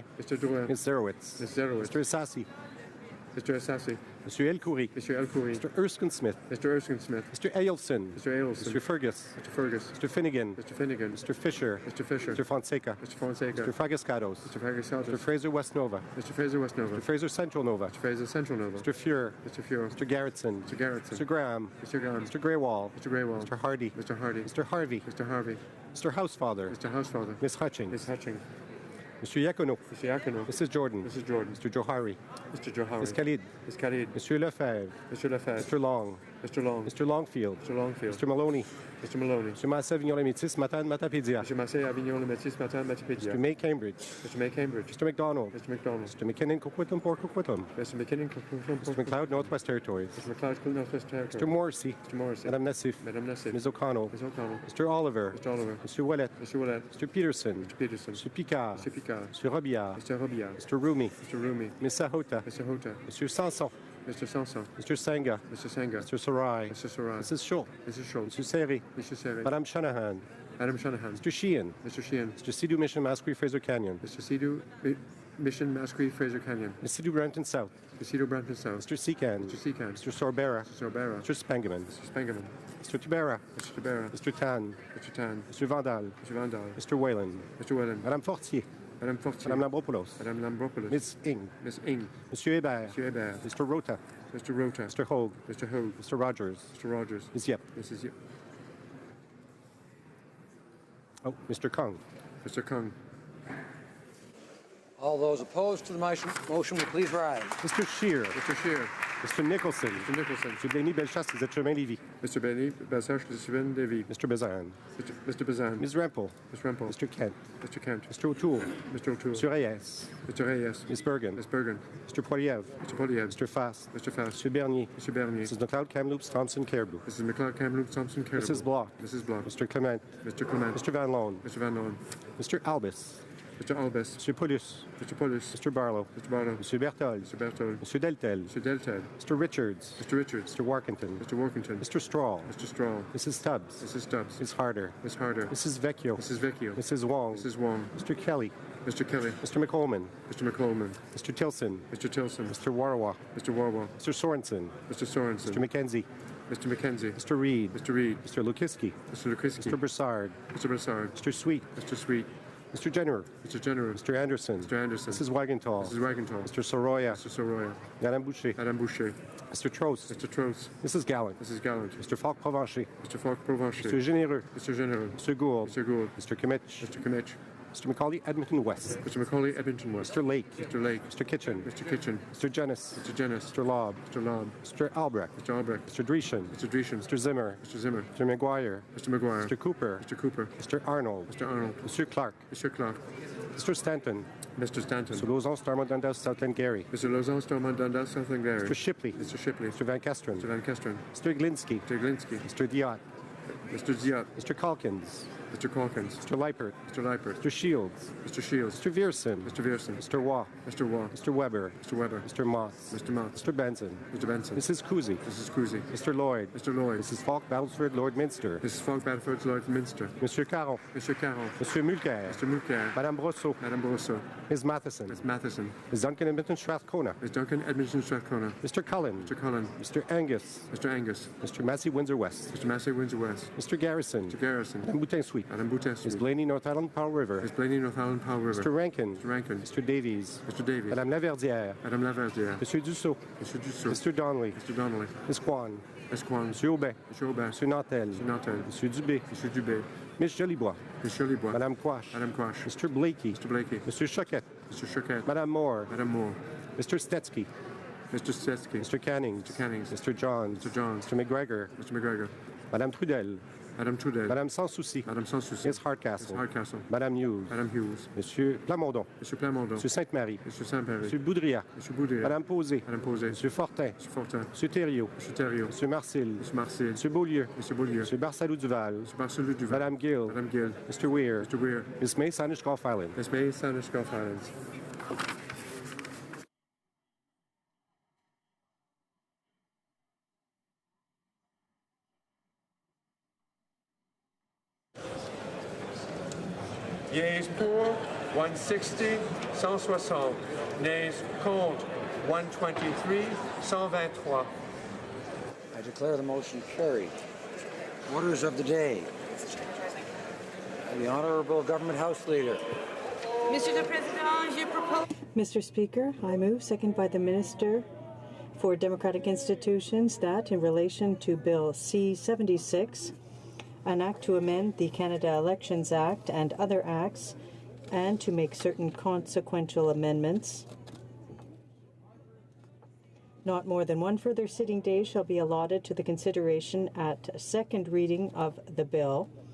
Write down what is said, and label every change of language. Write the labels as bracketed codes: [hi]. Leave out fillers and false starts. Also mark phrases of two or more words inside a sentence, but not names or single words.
[en] Mr. Drouin. Ms. Zerowitz. Ms. Zerowitz. Mr. Assassi. Mr. Assassi. Mr. El Khoury. Mr. El Khoury. Mr. Erskine Smith. Mr. Erskine Smith. Mr. Ailson. Mr. Ailson. Mr. Fergus. Mr. Fergus. Mr. Finnegan. Mr. Finnegan. Mr. Fisher. Mr. Fisher. Mr. Fonseca. Mr. Fonseca. Mr. Fragascados. Mr. Fragascados. Mr. Fraser West Nova. Mr. Fraser West Nova. Mr. Fraser Central Nova. Mr. Fraser Central Nova. Mr. Fuhr. Mr. Fuhr. Mr. Garrettson. Mr. Garrettson. Mr. Graham. Mr. Graham. Mr. Greywall. Mr. Greywall. Mr. Hardy. Mr. Hardy. Mr. Harvey. Mr. Harvey. Mr. Housefather. Mr. Housefather. Miss Hutchings. Miss Hutchings. Mr. Yacono. Mr. Yacono. Mrs. Jordan. Mrs. Jordan. Mr. Johari. Mr. Johari. Ms. Khalid. Ms. Khalid. Monsieur Lefebvre. Mr. Lefebvre. Mr. Long. Mr. Long. Mr. Longfield. Mr. Longfield. Mr. Maloney. Mr. Maloney. Mr. Massa Avignon-les-Métis, Matapédia. Mr. Massey, Avignon, le Métis, Matin, Matipédia. Mr. May Cambridge. Mr. May Cambridge. Mr. McDonald. Mr. McDonald. Mr. McKinnon, Coquitlam, Port Coquitlam. Mr. McKinnon. Mr. McLeod, Northwest Territories. Mr. McLeod, Northwest Territories. Mr. Morrissey. Mr. Morrissey. Madame Nassif. Madame Nassif. Ms. O'Connell. Ms. O'Connell. Mr. Oliver. Mr. Oliver. Mr. Ouellet. Mr. Ouellet. Mr. Peterson. Mr. Peterson. Mr. Picard. Mr. Picard. Mr. Robillard. Mr. Robillard. Mr. Rumi. Mr. Rumi. Ms. Sahota. Mr. Hota. Mr. Sanson. Mr. Sanson. Mr. Senga. Mr. Senga. Mr. Sarai. Mr. Sarai. Mrs. Schultz. Mrs. Schultz. Mr. Seri. Mr. Seri. Madame Shanahan. Adam Shanahan. Mr. Sheehan. Mr. Sheehan. Mr. Sidhu Mission Masquerade Fraser Canyon. Mr. Sidhu Mission Masquerade Fraser Canyon. Mr. Sidhu Brampton South. Mr. Sidhu Brampton South. Mr. Secan. Mr. Secan. Mr. Sorbera. Mr. Sorbera. Mr. Spangaman. Mr. Spangaman. Mr. Tibera. Mr. Tibera. Mr. Tan. Mr. Tan. Mr. Vandal. Mr. Vandal. Mr. Whalen. Mr. Whalen. Madame Fortier. Madame Fortier. Madame Lambropoulos. Madame Lambropoulos. Miss Ing. Miss Ing. Monsieur Hébert. Monsieur Hébert. Mr. Rota. Mr. Rota. Mr. Hogue. Mr. Hogue. Mr. Rogers. Mr. Rogers. Ms. Yep. Mrs. Yep. Oh, Mr. Kung. Mr. Kung. All those opposed to the motion will please rise. Mr. Scheer. Mr. Scheer. Mr. Nicholson. Mr. Nicholson. Mr. Denis Bellechasse, des Chemin Lévis. Mr. Benny Bassache, Chemin Lévis. Mr. Bazan. Mr. Bazan. Ms. Rempel. Ms. Rempel. Mr. Kent. Mr. Kent. Mr. O'Toole. Mr. O'Toole. Mr. Reyes. Mr. Reyes. Ms. Bergen. Ms. Bergen. Mr. Poiliev. Mr. Poliev. Mr. Fass. Mr. Fass. Mr. Bernier. Mr. Bernier. Mrs. McLeod, Kamloops, Thompson, Caribou. Mrs. McLeod, Kamloops, Thompson, Caribou. Mrs. Block. Mrs. Block. Mr. Clement. Mr. Clement. Mr. Van Loan. Mr. Van Loan. Mr. Albus. Mr. Albus. Mr. Paulus. Mr. Paulus. Mr. Barlow. Mr. Barlow. Mr. Berthold. Mr. Berthold. Mr. Deltel. Mr. Deltel. Mr. Richards. Mr. Richards. Mr. Workington. Mr. Workington. Mr. Straw. Mr. Straw. Mrs. Stubbs. Mrs. Stubbs. Ms. Harder. Ms. Harder. Mrs. Vecchio. Mrs. Vecchio. Mrs. Wong. Mrs. Wong. Mr. Kelly. Mr. Kelly. Mr. McColman. Mr. McColman. Mr. Tilson. Mr. Tilson. Mr. Warwa. Mr. Warwa. Mr. Sorensen. Mr. Sorensen. Mr. McKenzie. Mr. McKenzie. Mr. Reed. Mr. Reed. Mr. Lukiski. Mr. Lukiski. Mr. Broussard. Mr. Broussard. Mr. Sweet. Mr. Sweet. Mr. Jenner. Mr. Jenner. Mr. Anderson. Mr. Anderson. Mrs. Wagenthal. Mrs. Wagenthal. Mr. Soroya. Mr. Soroya. Madame Boucher. Madame Boucher. Mr. Trost. Mr. Trost. Mrs. Gallant. Mrs. Gallant. Mr. Falk Provencher. Mr. Falk Provencher. Mr. Généreux. Mr. Généreux. Mr. Gould. Mr. Gould. Mr. Kimmich. Mr. Kimmich. Mr. Macaulay Edmonton West. Mr. Macaulay Edmonton West. Mr. Lake. Mr. Lake. Mr. Kitchen. Mr. Kitchen. Mr. Jennis. Mr. Jennis. Mr. Lobb. Mr. Lobb. Mr. Albrecht. Mr. Albrecht. Mr. Dreeshen. Mr. Dreeshen. Mr. Zimmer. Mr. Zimmer. Mr. McGuire. Mr. McGuire. Mr. Cooper. Mr. Cooper. Mr. Arnold. Mr. Arnold. Mr. Clark. Mr. Clark. Mr. Stanton. Mr. Stanton. Mr. Lausanne, Starmont, Dundas, Southland, Gary. Mr. Lausanne, Stormont, Dundas, Southland Gary. Mr. Shipley. Mr. Shipley. Mr. Van Kesteren. Mr. Van Kesteren. Mr. Glinsky. Mr. Glinsky. Mr. Diot. Mr. Diot. Mr. Calkins. Mr. Calkins. Mr. Leipert. Mr. Leipert. Mr. Shields. Mr. Shields. Mr. Vierson. Mr. Vierson. Mr. Waugh. Mr. Waugh. Mr. Weber. Mr. Weber. Mr. Motts. Mr. Motts. Mr. Benson. Mr. Benson. Mrs. Cousy. Mrs. Cousy. Mr. Lloyd. Mr. Lloyd. Mrs. Falk, Battlesford, Lord Minster. Mrs. Falk, Battleford, Lord Minster. Monsieur Caron. Monsieur Caron. Monsieur Mulcair. Mr. Mulcair. Madame Brosseau. Madame Brosseau. Ms. Matheson. Ms. Matheson. Ms. Duncan Edmonton Strathcona. Ms. Duncan Edmonton Strathcona. Mr. Cullen. Mr. Cullen. Mr. Angus. Mr. Angus. Mr. Massey Windsor West. Mr. Massey Windsor West. Mr. Garrison. Mr. Garrison. Madame Boutin Sweet. Madame Boutin Ms. Sweet. Blaney, North Island, Powell River. Ms. Blaney, North Island, Powell River. Mr. Rankin. Mr. Rankin. Mr. Davies. Mr. Davies. Madame Laverdière. Madame Laverdière. Monsieur Dussault. Monsieur Dussault. Mr. Donnelly. Mr. Donnelly. Ms. Kwan. Ms. Kwan. Monsieur Aubin. Monsieur Aubin. Monsieur Nantel. Monsieur Nantel. Monsieur Dubé. Monsieur Dubé. Ms. Jolibois. Ms. Jolibois. Madame Quash. Madame Quash. Mr. Blakey. Mr. Blakey. Monsieur Choquette. Mr. Choquette. Madame Moore. Madame Moore. Mr. Stetsky. Mr. Stetsky. Mr. Cannings. Mr. Cannings. Mr. Johns. Mr. Johns. Mr. McGregor. Mr. McGregor. Madame Trudel. Madame Trudel. Madame Sans Souci. Madame Sans Souci. Ms. Hardcastle. Ms. Hardcastle. Madame Hughes. Madame Hughes. Monsieur Plamondon. Monsieur Plamondon. Monsieur Sainte-Marie. Monsieur Saint-Péry. Monsieur Boudria. Monsieur Boudria. Madame Posé. Madame Posé. Monsieur Fortin. Monsieur Fortin. Monsieur Thériault. Monsieur Thériault. Monsieur Marcil. Monsieur Marcel. Monsieur Beaulieu. Monsieur Beaulieu. Monsieur Barsalou Duval. Monsieur Barcelou Duval. Madame Gill. Madame Gill. Mr. Weir. Mr. Weir. Ms. May, Sandwich Golf Island. Ms. May, Sandwich Golf Islands. Yeas pour 160, 160. Nays contre 123, 123. I declare the motion carried. Orders of the day. The Honourable Government House Leader. [fr] Monsieur le Président, je propose... [en] Mr. Speaker, I move, second by the Minister for Democratic Institutions, that in relation to Bill C-76, an act to amend the Canada Elections Act and other acts, and to make certain consequential amendments, not more than one further sitting day shall be allotted to the consideration at second reading of the bill.